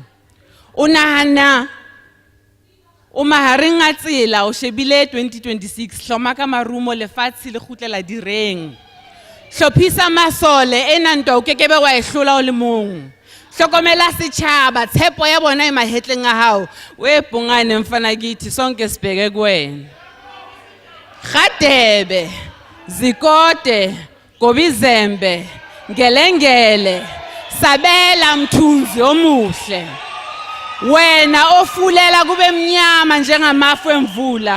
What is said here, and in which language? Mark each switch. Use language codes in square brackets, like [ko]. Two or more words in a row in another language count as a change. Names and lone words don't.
[st] O nahana o mahareng a tsela o shebile 2026 hloma ka marumo lefatshe le kgutlela direng. Hlophisa masole ena ntwa o kekebe wa e hlola o le mong. Hlokomela setjhaba tshepo ya bona e mahetleng a hao. [zu] We Pungane mfana kithi sonke sibheke kuwena. Gadebe, Zikode, Gobizembe, Ngelengele, Sabela mthunzi omuhle. Wena ofulela kube mnyama njengamafu emvula.